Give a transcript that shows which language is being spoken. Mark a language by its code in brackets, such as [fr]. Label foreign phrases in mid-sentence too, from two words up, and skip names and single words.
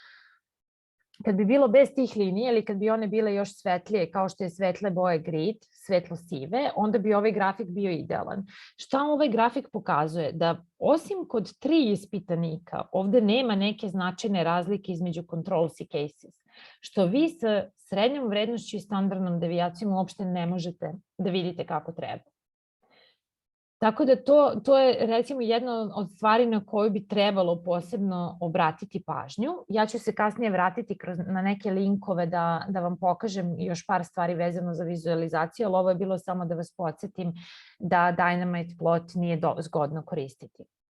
[sr] Kad bi bilo bez tih linija ili kad bi one bile još svetlije, kao što je svetle boje grid, svetlo sive, onda bi ovaj grafik bio idealan. Šta ovaj grafik pokazuje? Da osim kod 3 ispitanika, ovde nema neke značajne razlike između controls i cases, što vi sa srednjom vrednošću i standardnom devijacijom uopšte ne možete da vidite kako treba. Tako da to je recimo jedna od stvari na koju bi trebalo posebno obratiti pažnju. Ja ću se kasnije vratiti na neke linkove da vam pokažem još par stvari vezano za vizualizaciju, ali ovo je bilo samo da vas podsjetim da [en] dynamite plot [sr] nije zgodno koristiti.